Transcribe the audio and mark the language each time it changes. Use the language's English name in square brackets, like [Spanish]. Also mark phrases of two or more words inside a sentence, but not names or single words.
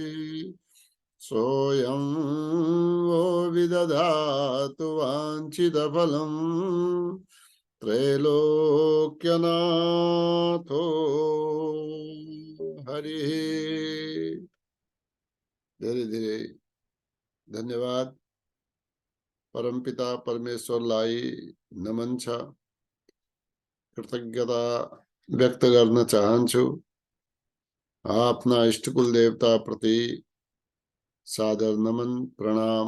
[Sanskrit] सोऽयं वो विदधातु वाञ्छितफलं त्रैलोक्यनाथो हरिः। [Nepali] धीरे धीरे धन्यवाद। परमपिता परमेश्वर लाई नमन छ। कृतज्ञता व्यक्त गर्न चाहन्छु। आफ्ना इष्टकुल देवता प्रति सादर नमन प्रणाम।